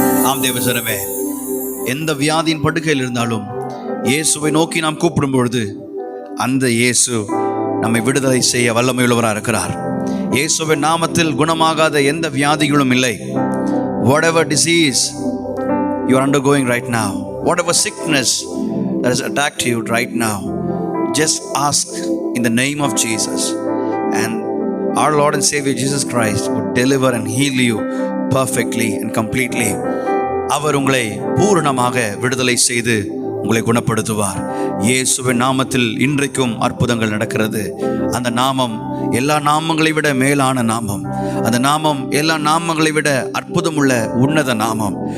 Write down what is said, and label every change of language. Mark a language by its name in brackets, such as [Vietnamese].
[Tamil] ஆம் தேவசனமே, எந்த வியாதியின் படுக்கையில் இருந்தாலும் இயேசுவை நோக்கி நாம் கூப்பிடும் பொழுது அந்த இயேசு நம்மை விடுதலை செய்ய வல்லமையுள்ளவராக இருக்கிறார். இயேசுவின் நாமத்தில் குணமாகாத எந்த வியாதிகளும் இல்லை. [English] whatever disease you are undergoing right now, whatever sickness that has attacked you right now, just ask in the name of Jesus, and our Lord and Savior Jesus Christ would deliver and heal you perfectly and completely. [Tamil] அவர் உங்களை பூரணமாக விடுதலை செய்து உங்களை குணப்படுத்துவார். இயேசுவின் நாமத்தில் இன்றைக்கும் அற்புதங்கள் நடக்கிறது. அந்த நாமம் எல்லா நாமங்களை விட மேலான நாமம். அந்த நாமம் எல்லா நாமங்களை விட அற்புதமுள்ள உன்னத நாமம்.